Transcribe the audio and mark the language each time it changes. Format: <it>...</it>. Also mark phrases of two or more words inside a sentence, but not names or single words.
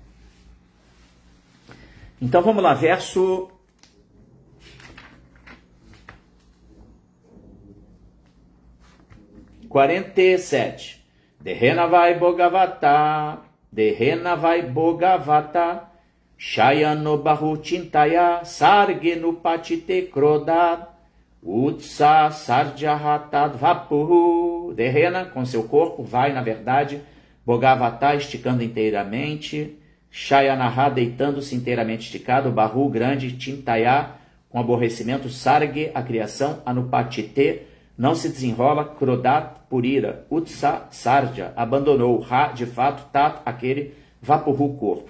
<pt>Então, vamos lá, verso 47.</pt> <sa>देहेन वै भगवता शयानो बहु चिन्तया सर्गेनु पतिते क्रोधात् उत्स सर्जहतद् वपुः. Dehena,</sa> <pt>com seu corpo, vai, na verdade, Bhagavata, esticando inteiramente, Shayanaha, deitando-se inteiramente esticado, Bahu, grande, Chintaya, com aborrecimento, Sarge, a criação, Anupatite, não se desenrola, Krodat, por ira,</pt> <sa>उत्स सर्ज,</sa> <pt>abandonou, Ha, de fato, Tat, aquele, Vapuhu, corpo.</pt>